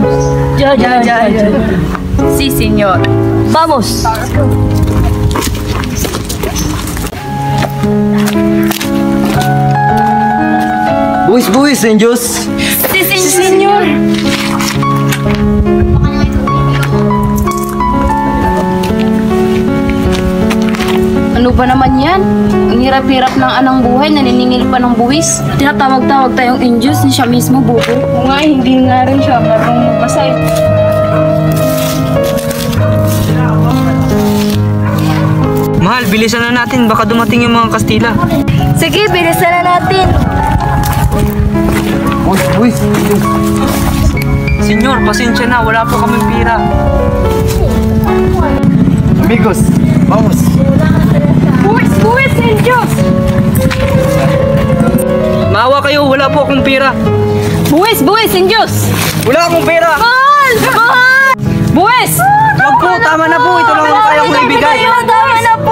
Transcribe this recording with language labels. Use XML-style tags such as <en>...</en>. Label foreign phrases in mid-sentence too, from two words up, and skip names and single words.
<es>Ya. Sí, señor. Vamos.</es> <tl>Buwis, angels.</tl> <es>Sí, señor.</es> <tl>Ano ba naman yan? Ang hirap-hirap ng anang buhay, naniningil pa ng buwis. Tinatawag-tawag tayong Indios ni siya mismo, bubo. Oo nga, hindi nga rin siya marunong magbasa. Mahal, bilisan na natin. Baka dumating yung mga Kastila. Sige, bilisan na natin. Uy. Senyor, pasensya na. Wala po kaming pira.</tl> <es>Amigos, vamos.</es> <tl>Buwis, Indios! Maawa kayo, wala po akong pira. Buwis, Indios! Wala akong pera. Mahal! Buwis! Wag po, tama na po. Ito lang ang kaya kong ibigay. Tama na po!</tl>